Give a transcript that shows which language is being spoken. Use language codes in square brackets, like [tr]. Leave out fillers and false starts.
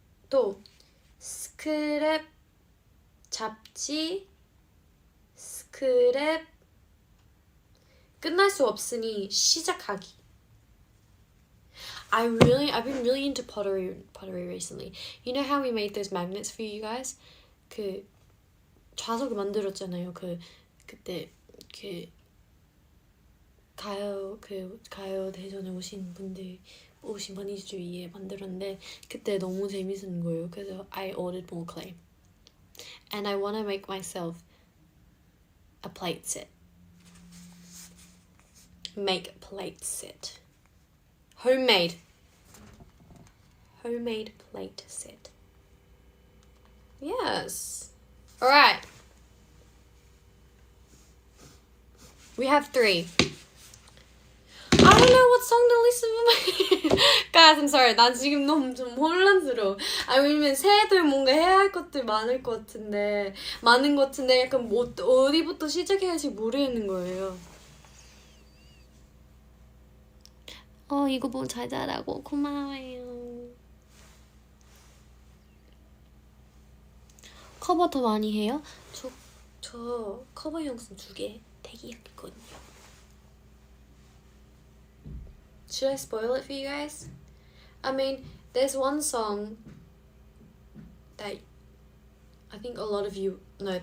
[ko] 또 스크랩 잡지 스크랩 끝날 수 없으니 시작하기. [en] I've been really into pottery recently. You know how we made those magnets for you guys? [ko] 그 좌석을 만들었잖아요. 그때 가요 대전에 오신 분이들 위해 만들었는데 그때 너무 재밌는 거예요. 그래서 [en] I ordered more clay. And I want to make myself a plate set. Make a plate set. Homemade plate set. Yes. Alright. We have 3. I don't know what song to listen to. Guys, I'm sorry. [ko] 난 지금 너무 좀 혼란스러워. 왜냐면 새해들 뭔가 해야 할 것들 많은 것 같은데 약간 어디부터 시작해야 할지 모르겠는 거예요. 이거 보고 잘 자라고 고마워요. 커버 더 많이 해요? 저 커버 영상 2개 대기했거든요. [en] Should I spoil it for you guys? I mean, there's one song that I think a lot of you know.